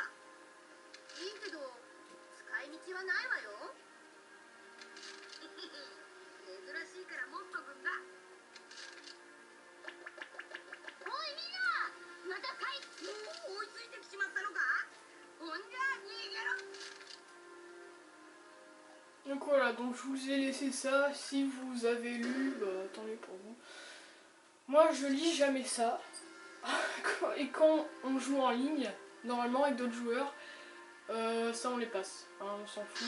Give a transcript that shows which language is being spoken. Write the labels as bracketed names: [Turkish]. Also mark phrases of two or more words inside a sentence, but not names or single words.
[Japanese] いいけど使い道はないわよ。珍しいから持っとくんだ。おいみんな、また貝。もう追いついてきちまったのか。ほんじゃ逃げろ。 [French] Donc voilà, donc je vous ai laissé ça. Si vous avez lu, bah, tant mieux pour vous. Moi je lis jamais ça. Et quand on joue en ligne, normalement avec d'autres joueurs, ça on les passe, hein, on s'en fout.